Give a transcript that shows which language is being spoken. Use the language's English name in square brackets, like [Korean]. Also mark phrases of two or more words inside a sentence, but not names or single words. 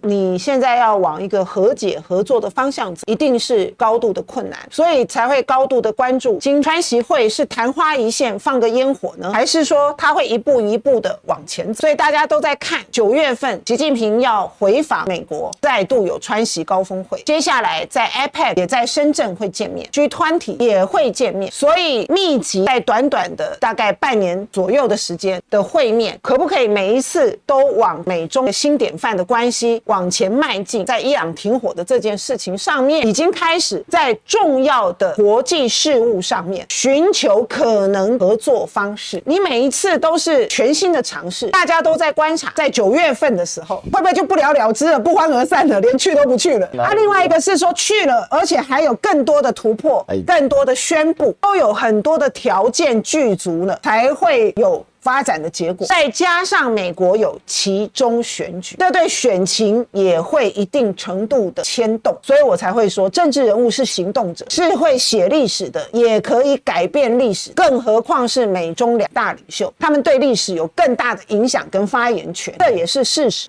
[Chinese] 你現在要往一個和解合作的方向走，一定是高度的困難，所以才會高度的關注金川習會是曇花一現放個煙火呢，還是說他會一步一步的往前走？所以大家都在看9月份習近平要回訪美國，再度有川習高峰會，接下來在 APEC 也在深圳會見面， G20 也會見面，所以密集在短短的大概半年左右的時間的會面，可不可以每一次都往美中的新典範的關係往前邁進？在伊朗停火的這件事情上面，已經開始在重要的國際事務上面尋求可能合作方式。你每一次都是全新的嘗試，大家都在觀察，在9月份的時候會不會就不了了之了，不歡而散了，連去都不去了？另外一個是說去了，而且還有更多的突破，更多的宣布，都有很多的條件具足了，才會有发展的結果，再加上美國有期中選舉，這對選情也會一定程度的牽動，所以我才會說，政治人物是行動者，是會寫歷史的，也可以改變歷史，更何況是美中兩大領袖，他們對歷史有更大的影響跟發言權，這也是事實。